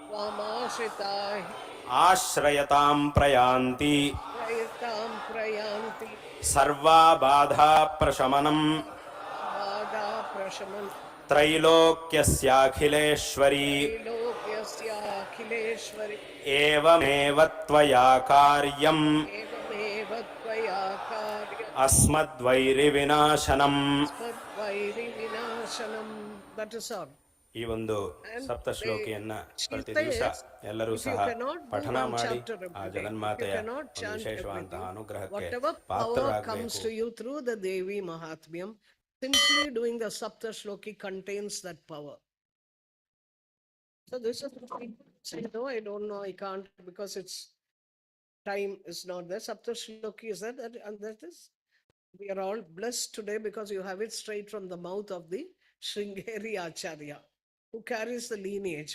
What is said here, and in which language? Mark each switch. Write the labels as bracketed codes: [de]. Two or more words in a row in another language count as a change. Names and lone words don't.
[sa] आश्रयतां प्रयान्ति सर्वा बाधा प्रशमनं त्रैलोक्यस्याखिलेश्वरी एवमेव त्वया कार्यम् अस्मद्वैरिविनाशनम् [kn] ಈ ಒಂದು ಸಪ್ತಶ್ಲೋಕಿಯನ್ನ ಪ್ರತಿ ದಿವಸ ಎಲ್ಲರೂ ಸಹ ಪಠನ ಮಾಡಿ ಆ ಜಗನ್ಮಾತೆಯ ವಿಶೇಷವಾದಂತಹ ಅನುಗ್ರಹಕ್ಕೆ ಪಾತ್ರರಾಗಬೇಕು. [en] Through the Devi Mahatmiyam, simply doing the Saptashloki contains that power. So this is say, no, I don't know, I can't, because it's time is not there. Saptashloki is that, and that is, we are all blessed today because you have it straight from the mouth of the Sringeri Acharya, who carries the lineage.